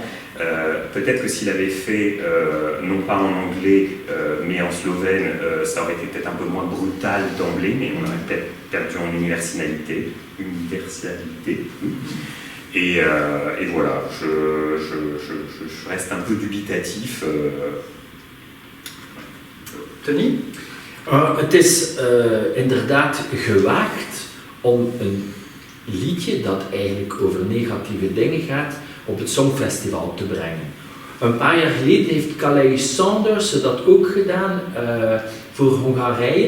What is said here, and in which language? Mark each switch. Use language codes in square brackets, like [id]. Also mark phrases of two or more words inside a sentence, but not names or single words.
[fr] Peut-être que s'il avait fait, non pas en anglais, mais en slovène, ça aurait été peut-être un peu moins brutal d'emblée, mais on aurait peut-être perdu en universalité. Et voilà, je reste un peu dubitatif. Tony? [nl] Het is inderdaad gewaagd om een liedje dat eigenlijk over negatieve dingen gaat op het Songfestival te brengen. Een paar jaar geleden heeft Calais Sanders dat ook gedaan voor Hongarije.